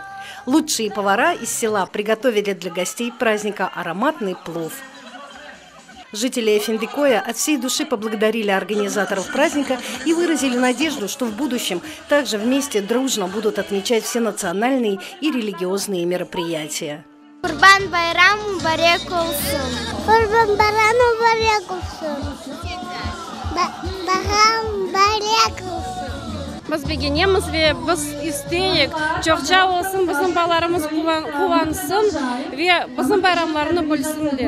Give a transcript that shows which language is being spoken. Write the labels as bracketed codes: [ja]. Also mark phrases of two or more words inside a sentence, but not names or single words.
[ru] Лучшие повара из села приготовили для гостей праздника ароматный плов. Жители Эфендикоя от всей души поблагодарили организаторов праздника и выразили надежду, что в будущем также вместе дружно будут отмечать все национальные и религиозные мероприятия. [crh] Qurban-bayram mubarek olsun. Qurban-bayram mubarek olsun. Bayram olsun. Biz beginemiz ve biz isteyik, çoğça olsun, bizim balarımız kuvansın ve bizim bayramlarını bilsinler.